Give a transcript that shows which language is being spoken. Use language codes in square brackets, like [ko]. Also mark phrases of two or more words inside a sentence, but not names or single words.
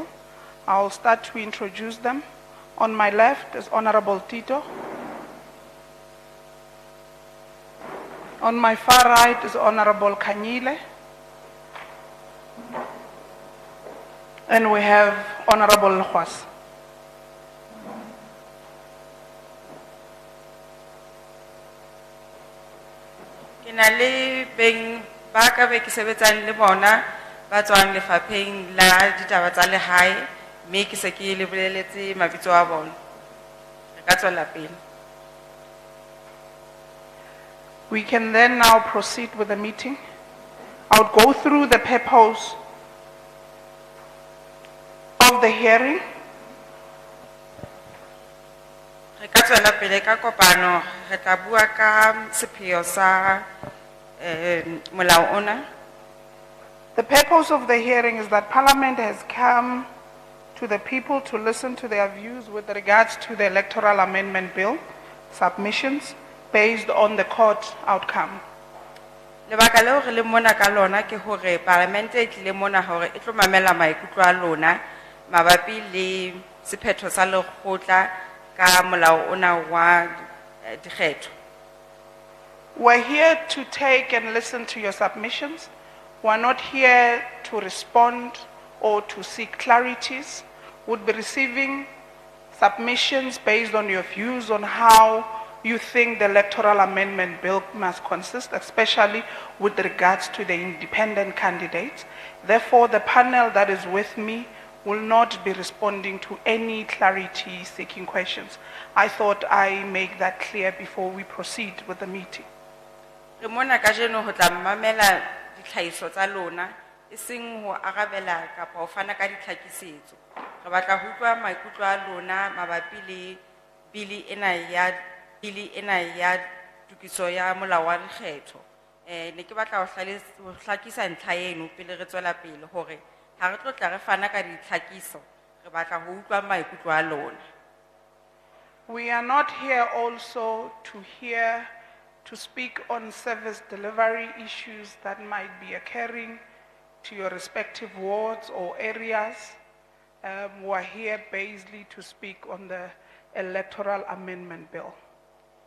[en] I'll start to introduce them. On my left is Honorable Tito. On my far right is Honorable Kanyile. And we have Honorable Nhwas. [st] Ke na le beng ba ka be ke sebetsang le bona ba tswang lefapheng la ditaba tsa lehae mme ke se ke le boleletse mabitso a bona. Re ka tswela pele. [en] We can then now proceed with the meeting. I would go through the purpose of the hearing. [st] Re ka tswela pele ka kopano re tla bua ka sepheo sa molao ona. [en] The purpose of the hearing is that Parliament has come to the people to listen to their views with regards to the Electoral Amendment Bill submissions based on the court outcome. [st] Lebaka leo re le mona ka lona ke hore Parliament e tlile mona hore e tlo mamela maikutlo a lona mabapi le sephetho sa lekgotla ka molao ona wa dikgetho. [en] We're here to take and listen to your submissions. We're not here to respond or to seek clarities. We'll be receiving submissions based on your views on how you think the Electoral Amendment Bill must consist, especially with regards to the independent candidates. Therefore, the panel that is with me will not be responding to any clarity-seeking questions. I thought I make that clear before we proceed with the meeting. [st] Re mona kajeno ho tla mamela ditlhahiso tsa lona eseng ho arabela kapa ho fana ka ditlhakisetso. Re batla ho utlwa maikutlo a lona mabapi le bili ena ya tokiso ya molao wa dikgetho. Ne ke batla ho hlakisa ntlha eno pele re tswela pele hore ha re tlo tla re fana ka ditlhakiso re batla ho utlwa maikutlo a lona. [en] We are not here also to speak on service delivery issues that might be occurring to your respective wards or areas. We are here basically to speak on the Electoral Amendment Bill.